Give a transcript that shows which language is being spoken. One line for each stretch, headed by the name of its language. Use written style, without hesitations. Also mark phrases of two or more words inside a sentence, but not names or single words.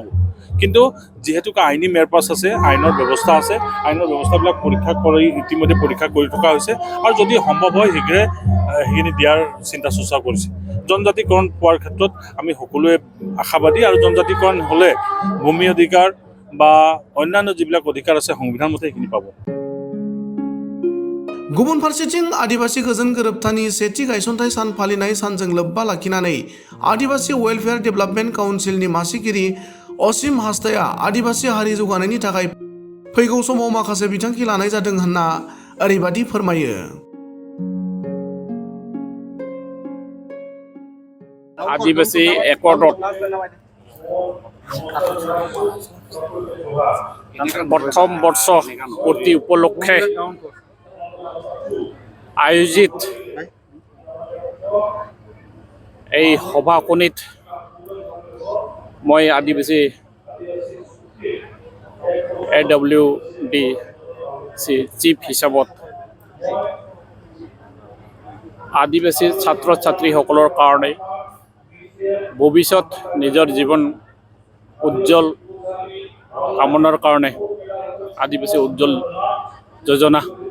Assamese: কিন্তু যিহেতুকে আইনী মেৰপাছ আছে, আইনৰ ব্যৱস্থা আছে, আইনৰ ব্যৱস্থাবিলাক ইতিমধ্যে পৰীক্ষা কৰি থকা হৈছে আৰু যদি সম্ভৱ হয় শীঘ্ৰে সেইখিনি দিয়াৰ চিন্তা চৰ্চা কৰিছে। জনজাতিকৰণ পোৱাৰ ক্ষেত্ৰত আমি সকলোৱে আশাবাদী আৰু জনজাতিকৰণ হ'লে ভূমি অধিকাৰ বা অন্যান্য যিবিলাক অধিকাৰ আছে সংবিধান মতে সেইখিনি পাব।
Bodo: गुबुन फारसेथिं आदिवासी गोजोन गोरोबथानि सेथि गायसनथाइ सान फालिनाय सानजों लोब्बा लाखिनानै आदिवासी वेलफेयार डेभेलपमेन्ट काउन्सिलनि मासिगिरि असीम हास्ताया आदिवासी हारि जौगानायनि थाखाय फैगौ समाव माखासे बिथांखि लानाय जादों होनना ओरैबायदि फोरमायो।
Assamese: আদিবাসী একৰ্ডত প্ৰথম বৰ্ষ পূৰ্তি উপলক্ষে আয়োজিত এই সভাখনিত মই আদিবাসী AWDC চিফ হিচাপত আদিবাসী ছাত্ৰ ছাত্ৰীসকলৰ কাৰণে ভৱিষ্যত নিজৰ জীৱন উজ্জ্বল কামনাৰ কাৰণে আদিবাসী উজ্জ্বল যোজনা